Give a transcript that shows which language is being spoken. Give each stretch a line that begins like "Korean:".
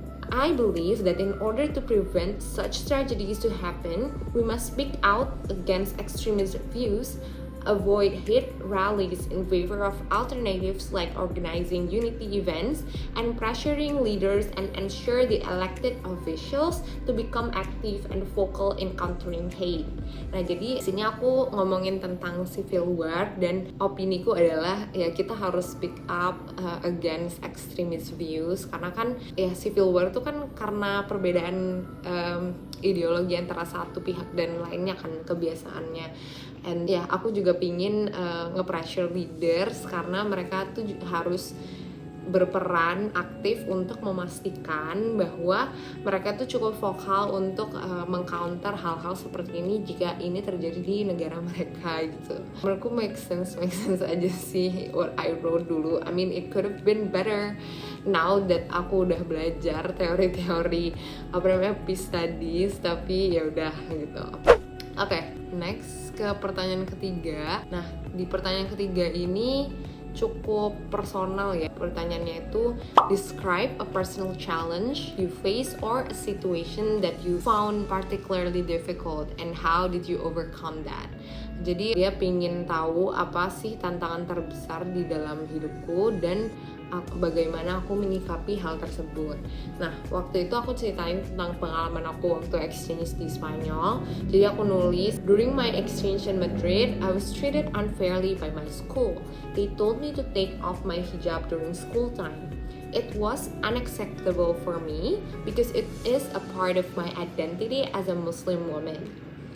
English: I believe that in order to prevent such tragedies to happen, we must speak out against extremist views, avoid hate rallies in favor of alternatives like organizing unity events, and pressuring leaders and ensure the elected officials to become active and vocal in countering hate.
Indonesian: Nah, jadi sini aku ngomongin tentang civil war, dan opiniku adalah ya kita harus
English: speak up against extremist views,
Indonesian: karena kan ya civil war itu kan karena perbedaan ideologi antara satu pihak dan lainnya kan kebiasaannya. And ya aku juga pingin nge-
English: pressure leaders
Indonesian: karena mereka tuh harus berperan aktif untuk memastikan bahwa mereka tuh cukup vokal untuk meng-counter hal-hal seperti ini jika ini terjadi di negara mereka gitu. Menurutku
English: make sense
Indonesian: aja sih
English: what I wrote
Indonesian: dulu.
English: I mean it could have been better now that
Indonesian: aku udah belajar teori-teori
English: peace studies,
Indonesian: tapi ya udah gitu. Oke, next ke pertanyaan ketiga. Nah, di pertanyaan ketiga ini cukup personal ya. Pertanyaannya itu,
English: describe a personal challenge you face or a situation that you found particularly difficult and how did you overcome that.
Indonesian: Jadi dia pingin tahu apa sih tantangan terbesar di dalam hidupku dan bagaimana aku menyikapi hal tersebut. Nah, waktu itu aku ceritain tentang pengalaman aku waktu exchange di Spanyol. Jadi aku nulis,
English: during my exchange in Madrid, I was treated unfairly by my school. They told me to take off my hijab during school time. It was unacceptable for me because it is a part of my identity as a Muslim woman.